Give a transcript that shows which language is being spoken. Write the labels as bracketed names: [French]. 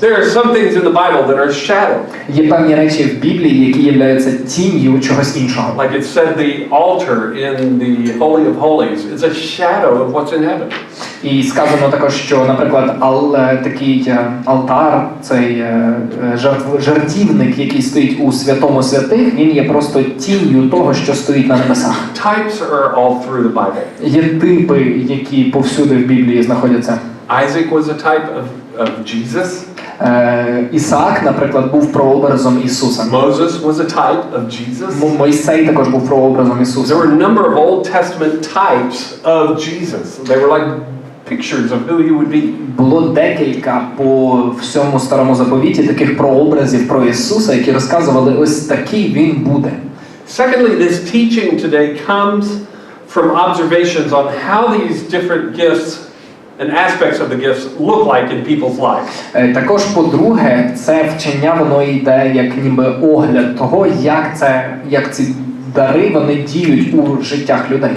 [English] There are some things in the Bible that are shadow. [Ukrainian] Є певні речі в Біблії, які являються тінню чогось іншого. [English] Like it said, the altar in the Holy of Holies is a shadow of what's in heaven. [Ukrainian] І сказано також, що, наприклад, такий алтар, цей жертівник, який стоїть у святому святих, він є просто тінню того, що стоїть на небесах. [English] Types are all through the Bible. [Ukrainian] Є типи, які повсюди в Біблії знаходяться. [English] Isaac was a type of Jesus. [Ukrainian] Ісаак, наприклад, був прообразом Ісуса. [English] Moses was a type of Jesus. [Ukrainian] Мойсей також був прообразом Ісуса. [English] There were a number of Old Testament types of Jesus. They were like pictures of who he would be. [Ukrainian] Було декілька по всьому Старому Заповіті таких прообразів про Ісуса, які розказували, ось такий він буде. [English] Secondly, this teaching today comes from observations on how these different gifts and aspects of the gifts look like in people's lives. [Ukrainian] Також, по-друге, це вчення, воно йде як ніби огляд того, як ці дари вони діють у життях людей.